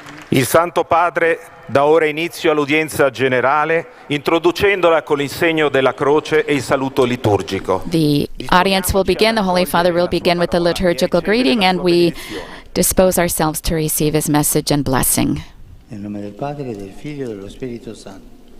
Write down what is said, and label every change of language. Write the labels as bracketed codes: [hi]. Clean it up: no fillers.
[it] Il Santo Padre dà ora inizio all'udienza generale, introducendola con il segno della croce e il saluto liturgico. [en] The audience will begin. The Holy Father will begin with the liturgical greeting, and we dispose ourselves to receive his message and blessing. [it] Nel nome del Padre, del Figlio e dello Spirito Santo.